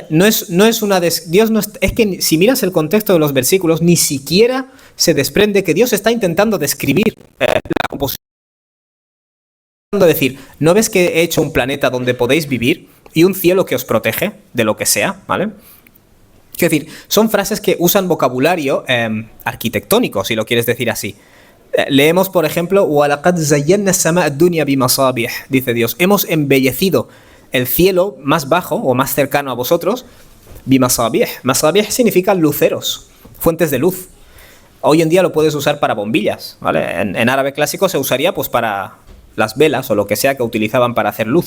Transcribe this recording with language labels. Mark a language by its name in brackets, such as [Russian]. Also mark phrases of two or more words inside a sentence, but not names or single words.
[Spanish] No es una Dios no es que si miras el contexto de los versículos ni siquiera se desprende que Dios está intentando describir la composición, decir, ¿no ves que he hecho un planeta donde podéis vivir y un cielo que os protege de lo que sea, ¿vale? Es decir, son frases que usan vocabulario arquitectónico, si lo quieres decir así. Leemos, por ejemplo, [Arabic] وَلَقَدْ زَيَّنَّا السَّمَاءَ الدُّنْيَا بِمَصَابِيحَ, [Spanish] dice Dios, hemos embellecido el cielo más bajo o más cercano a vosotros, bimasabih. Masabih significa luceros, fuentes de luz. Hoy en día lo puedes usar para bombillas, ¿vale? En árabe clásico se usaría pues para las velas o lo que sea que utilizaban para hacer luz.